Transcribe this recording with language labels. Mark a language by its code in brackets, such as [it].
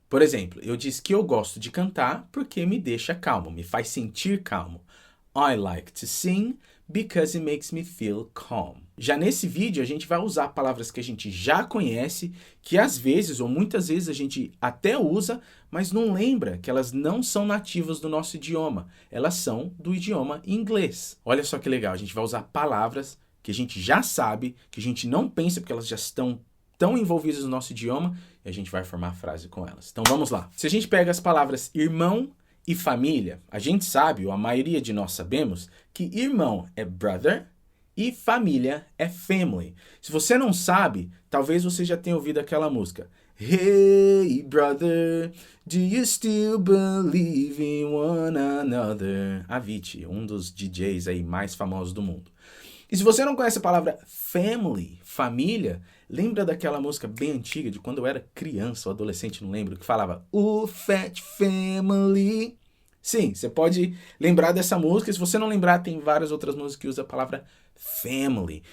[pt] Por exemplo, eu disse que eu gosto de cantar porque me deixa calmo, me faz sentir calmo. [en] I like to sing because it makes me feel calm. [pt] Já nesse vídeo, a gente vai usar palavras que a gente já conhece, que às vezes ou muitas vezes a gente até usa, mas não lembra que elas não são nativas do nosso idioma. Elas são do idioma inglês. Olha só que legal, a gente vai usar palavras que a gente já sabe, que a gente não pensa porque elas já estão tão envolvidas no nosso idioma, e a gente vai formar a frase com elas. Então vamos lá. Se a gente pega as palavras irmão e família, a gente sabe, ou a maioria de nós sabemos, que irmão é brother e família é family. Se você não sabe, talvez você já tenha ouvido aquela música. [en] Hey brother, do you still believe in one another? [pt] Avicii, um dos DJs aí mais famosos do mundo. E se você não conhece a palavra family, família, lembra daquela música bem antiga de quando eu era criança ou adolescente, não lembro, que falava O Fat Family. Sim, você pode lembrar dessa música. Se você não lembrar, tem várias outras músicas que usam a palavra family.